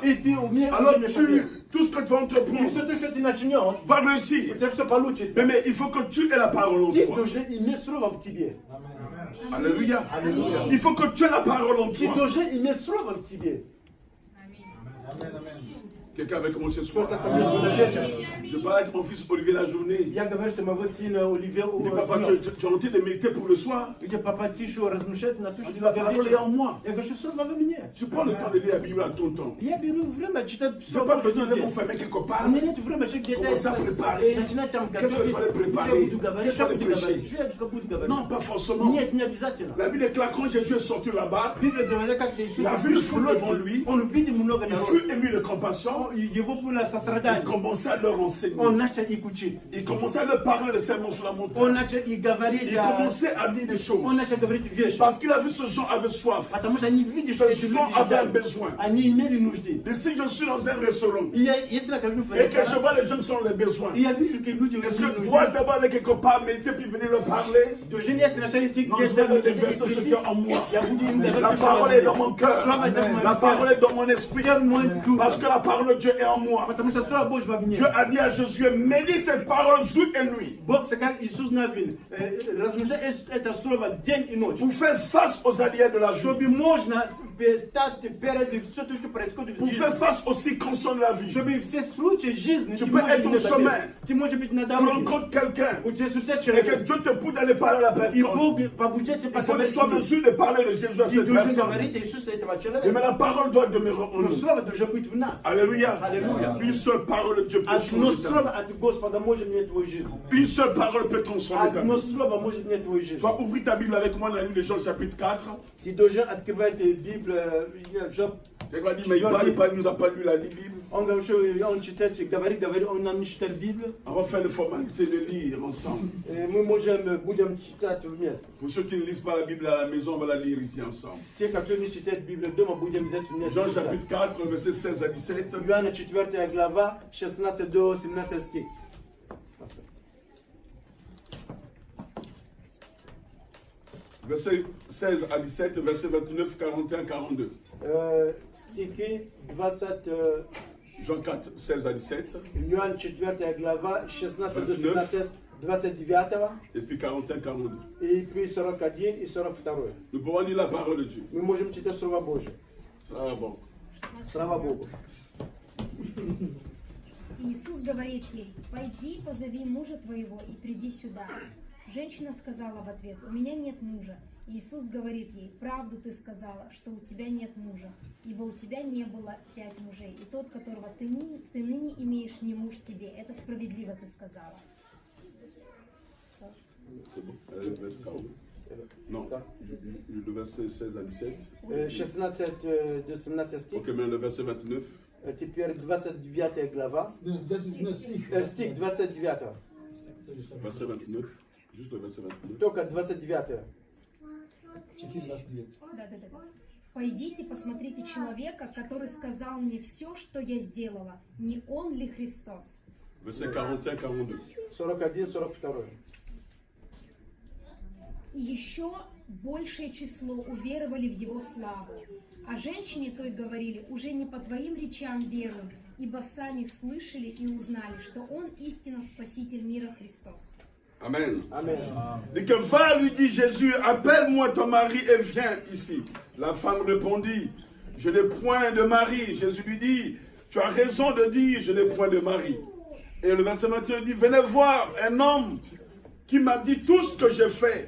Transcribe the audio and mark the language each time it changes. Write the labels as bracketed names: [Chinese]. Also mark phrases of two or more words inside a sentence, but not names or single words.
[French] Alors tout ce que tu vas entreprendre va réussir. Mais il faut que tu aies la parole en toi. Alléluia. Il faut que tu aies la parole en toi. Amen, amen. Quelqu'un avait commencé ce soir. [Russian] Кто-то со мной сюда вечером. [French] Je parlais avec mon fils Olivier la journée. [Russian] Я говорю, что моего сына Оливия [French] Il dit, papa, tu es en train de méditer pour le soir. [Russian] где папа тише размышляет на то, что [French] La parole est en moi. [Russian] я говорю, что слово во мне. [French] Tu prends le temps de lire la Bible à ton temps. [Russian] Я беру время читать [French] Tu [Russian] все. [French] n'as pas besoin de m'enfermer quelque part. [Russian] У меня нет времени, что где-то [French] Commencer à préparer. [Russian] начинать там [French] Qu'est-ce que je vais préparer? [Russian] что я буду говорить, [French] Qu'est-ce que [Russian] что [French] je vais [Russian] буду говорить, [French] prêcher? [Russian] что я буду говорить. [French] Non, pas forcément. [Russian] Нет, не обязательно. [French] La Bible déclare quand Jésus est sorti là-bas, [Russian] Библия говорит, как Иисус [French] il a vu le feu devant lui, [Russian] он видел много [French] il [Russian] народа. [French] fut ému de compassion, [Russian] Его было [French] il [Russian] сострадание. [French] commençait à leur enseigner. [Russian] Он начал их учить. [French] Il commençait à leur parler de sermons sur la [Russian] Он [French] montagne. [Russian] начал их говорить. [French] Il commençait à dire des choses. [Russian] Он начал говорить вещи. [French] Parce qu'il a vu ce gens avait soif. [Russian] Потому что они видят, что эти [French] Ce gens [Russian] люди [French] avaient un [Russian] ждали. [French] besoin. [Russian] Они имели нужды. [French] Et si je suis dans un restaurant [Russian] И если я нахожусь в [French] et que je [Russian] ресторане, [French] vois les gens qui ont les besoins, [Russian] и я вижу, как люди [French] est-ce [Russian] имеют [French] que [Russian] нужды, [French] moi d'abord aller quelque part méditer puis venir leur parler? [Russian] Должен я сначала идти [French] Non, je [Russian] где-то, [French] vais leur verser ce qu'il y a en moi. [Russian] я буду им говорить, [French] La [Russian] что [French] parole est dans mon cœur. [Russian] Слово это в моем [French] La parole [Russian] сердце. [French] est dans mon esprit. [Russian] Все в моем духе. [French] Parce que la parole de Dieu est en moi. [Russian] Потому что Слово Божье во мне. [French] Dieu a dit à Josué, médite cette parole jour et nuit [Russian] Бог сказал Иисус Навин, размышляй это Слово день и ночь. [French] pour faire face aux alliés de la vie, [Russian] Чтобы можно стать перед все то, что происходит в [French] pour [Russian] жизни. [French] faire face aux circonstances de la vie. [Russian] Чтобы все случаи жизни, [French] Tu [Russian] ты [French] peux [Russian] можешь [French] être au [Russian] быть на [French] chemin. [Russian] дороге. Ты можешь быть на [French] Tu [Russian] дороге. [French] rencontres quelqu'un [Russian] У тебя встречает [French] et que [Russian] человек. [French] Dieu te pousse d'aller parler à la [Russian] И [French] personne. [Russian] Бог побуждает тебя [French] Il faut que tu [Russian] поговорить [French] sois en [Russian] с ним. [French] mesure de parler de Jésus à [Russian] Ты [French] cette [Russian] должен [French] personne. [Russian] говорить о Иисусе этого [French] Et [Russian] человека. [French] mais la parole doit demeurer en [Russian] Но [French] nous. [Russian] Слово должно быть в нас. [French] Alléluia. [Russian] Alléluia. [French] Une seule parole de Dieu peut [Russian] Одно [French] changer ta vie. [Russian] слово от Господа может менять твою жизнь. [French] Une seule parole peut transformer ta [Russian] Одно [French] vie. [Russian] слово может менять твою жизнь. [French] Tu vas ouvrir ta Bible avec moi dans la livre de Jean chapitre 4. [Russian] Ты должен открывать Библию, [French] Job. Quelqu'un dit, mais il nous a pas lu la Bible. [Russian] Он говорит, что он читает, говорит, он нам не читает Библию. [French] On va faire les formalités de lire ensemble. [Russian] Мы будем читать вместе. [French] Pour ceux qui ne lisent pas la Bible à la maison, on va la lire ici ensemble. [Russian] Те, которые не читают Библию дома, будем взять вместе. [French] Jean chapitre 4, verset 16 à 17. [Russian] Иоанна 4 глава, 16 до 17 стих. [French] Verset 16 à 17, verset 29, 41, 42. [Russian] Стихи 20, [French] Jean 4, 16 à 17. [Russian] Иоанн 4 глава, 16 до 17, 29 [French] Et puis 41, 42. [Russian] и puis 41 и 42. [French] Nous pouvons lire la parole de Dieu. [Russian] Мы можем читать Слово Божье. [French] Ça va bon. [Russian] Слава Богу. Иисус говорит ей: «Пойди, позови мужа твоего и приди сюда». Женщина сказала в ответ: «У меня нет мужа». Иисус говорит ей: «Правду ты сказала, что у тебя нет мужа, ибо у тебя не было 5 мужей, и тот, которого ты ныне имеешь, не муж тебе. Это справедливо ты сказала». [French] C'est bon. Verset 40. Non, le verset 16 à 17. [Russian] 16 до 17 стих. [French] Ok, mais le verset 29. [Russian] Теперь 29 глава. Стих 29. [French] Verset 29. Juste le verset 29. [Russian] Только 29. Да. «Пойдите, посмотрите человека, который сказал мне все, что я сделала. Не он ли Христос?» [French] Verset 41, 42. [Russian] 41-42. И еще большее число уверовали в его славу. А женщине той говорили: «Уже не по твоим речам веруем, ибо сами слышали и узнали, что он истинно Спаситель мира Христос». [French] Amen. [Russian] Amen. [French] Et que va, lui dit Jésus, appelle-moi ton mari et viens ici. La femme répondit, je n'ai point de mari. Jésus lui dit, tu as raison de dire, je n'ai point de mari. Et le verset 21 dit, venez voir un homme qui m'a dit tout ce que j'ai fait.